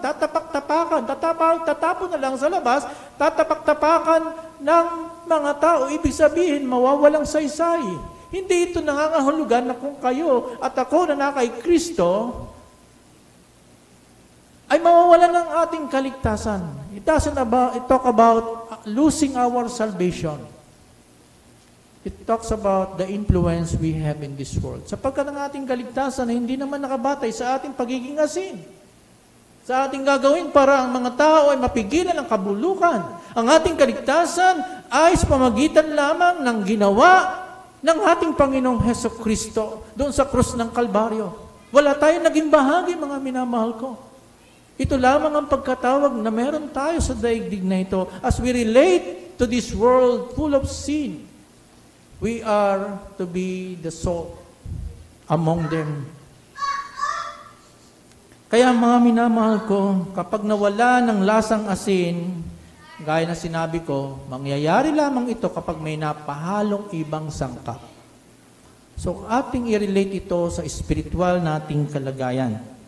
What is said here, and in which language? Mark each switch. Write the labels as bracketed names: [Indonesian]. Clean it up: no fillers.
[Filipino] Tatapak-tapakan, tatapon na lang sa labas, tatapak-tapakan ng mga tao. Ibig sabihin, mawawalang saysay. Hindi ito nangangahulugan na kung kayo at ako na kay Kristo, ay mawawalan ng ating kaligtasan. [English] It talk about losing our salvation. It talks about the influence we have in this world. [Filipino] Sapagkat ang ating kaligtasan ay hindi naman nakabatay sa ating pagiging asin. Sa ating gagawin para ang mga tao ay mapigilan ang kabulukan. Ang ating kaligtasan ay sa pamagitan lamang ng ginawa ng ating Panginoong Hesukristo doon sa krus ng Kalbaryo. Wala tayong naging bahagi, mga minamahal ko. Ito lamang ang pagkatawag na meron tayo sa daigdig na ito [English] as we relate to this world full of sin. We are to be the salt among them. [Filipino] Kaya mga minamahal ko, kapag nawala ng lasang asin, gaya na sinabi ko, mangyayari lamang ito kapag may napahalong ibang sangkap. So, ating i-relate ito sa spiritual nating kalagayan.